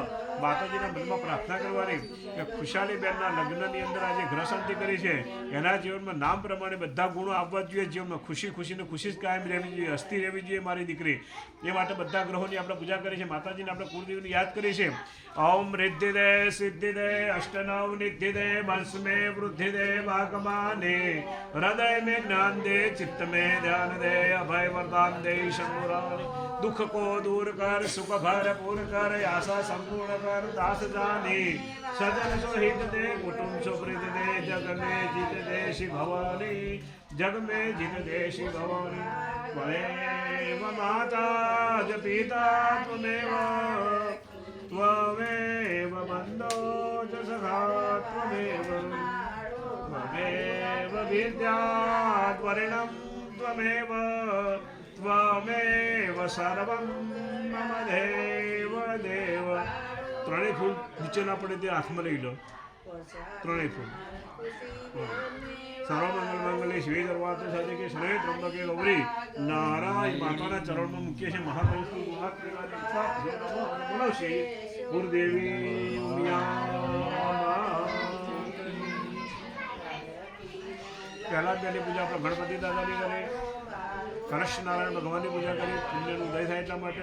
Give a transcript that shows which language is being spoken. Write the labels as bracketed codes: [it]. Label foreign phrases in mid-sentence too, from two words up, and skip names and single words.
[gu] માતાજીના મનમાં પ્રાર્થના કરવાની કે ખુશાલીબેનના લગ્નની અંદર આજે ગ્રહ શાંતિ કરી છે, એના જીવનમાં નામ પ્રમાણે બધા ગુણો આવવા જોઈએ. જીવનમાં ખુશી ખુશીને ખુશી જ કાયમ રહેવી જોઈએ, હસ્તી રહેવી જોઈએ મારી દીકરી. એ માટે બધા ગ્રહોની આપણે પૂજા કરી છે, માતાજીને આપણે કુળદેવીને યાદ કરી છે. [hi] ओम रिद्धिदे सिद्धिदे अष्टनव निधिदे वंशमे वृद्धिदे वागमाने हृदय में ज्ञान दे चित्त में ध्यान दे अभय वरदान दे शंभुरानी. दुख को दूर कर सुख भरपूर कर आशा संपूर्ण कर दास जानी. सजन सोहित दे कुटुंब सुप्रीत दे जग में जित दे शिव भवानी. जग में जित दे शिव भवानी. [sa] त्वमेव माता च पिता त्वमेव त्वमेव बन्धो च सखा त्वमेव त्वमेव विद्यात्वरिणं त्वमेव त्वमेव सर्वं मम देव देव. [gu] ત્રણેય ફૂલ નીચે ના પડે તે હાથમાં લઈ લો. ત્રણેય ફૂલ. [sa] सर्वमंगल मंगले शिवे सर्वार्थ साधिके शरणे त्रंबके गौरी नारायण. [gu] માતાના ચરણમાં મૂકીએ છીએ. મહાકંસુ બોલાવશે ગુરુદેવી પહેલા બેની પૂજા આપણે ગણપતિ દાદાની કરીએ, કલશ નારાયણ ભગવાનની પૂજા કરી, પુણ્યનું ઉદય થાય એટલા માટે.